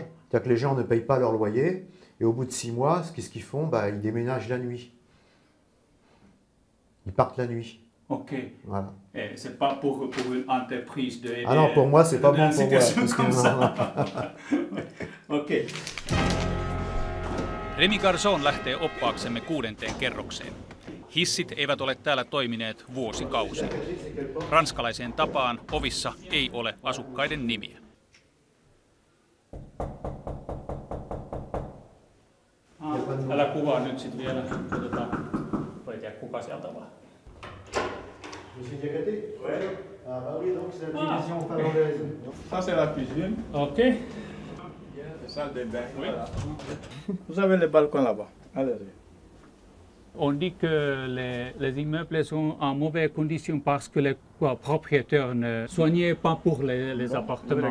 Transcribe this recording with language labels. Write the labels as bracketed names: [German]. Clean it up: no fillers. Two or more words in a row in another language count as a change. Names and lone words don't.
[French] C'est-à-dire que les gens ne payent pas leur loyer. Et au bout de 6 mois, qu'est-ce qu'ils font? Ils déménagent la nuit. Ils partent la nuit. Ok. Voilà. Et c'est pas pour une entreprise de... Ah non, pour moi, c'est pas bon pour moi. [Finnish] Ok. Remi Garçon lähtee oppaaksemme 6. kerrokseen. Hissit eivät ole täällä toimineet vuosikausia. Ranskalaiseen tapaan ovissa ei ole asukkaiden nimiä. Älä kuvaa nyt sit vielä. Voi tiedä kuka sieltä vaan. [French] Ah bah oui, donc c'est la division finlandaise. Ça, c'est la cuisine. Ok. La salle de bain. Oui. Vous avez le balcon là-bas. Allez-y. On dit que les immeubles sont en mauvaise condition parce que les propriétaires ne soignaient pas pour les appartements.